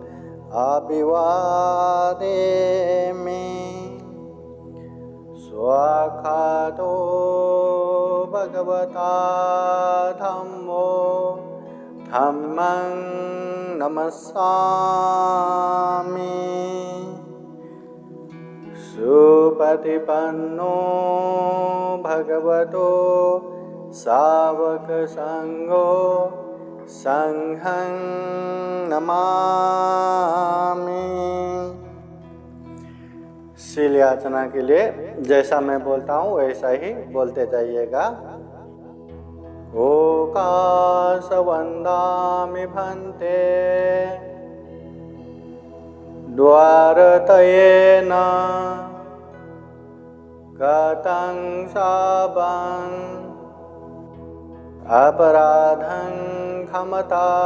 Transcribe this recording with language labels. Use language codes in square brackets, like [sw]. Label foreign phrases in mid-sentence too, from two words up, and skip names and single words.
[pi] अभिवादेमि स्वाखातो भगवता धम्मो धम्मं नमस्सामि सुपतिपन्नो भगवतो सावकसंघो संघं नमामि। [hi] शील याचना के लिए जैसा मैं बोलता हूँ वैसा ही बोलते जाइएगा। [pi] ओकाश वन्दामि भन्ते द्वारतयेन गतं शापं अपराधं क्षमता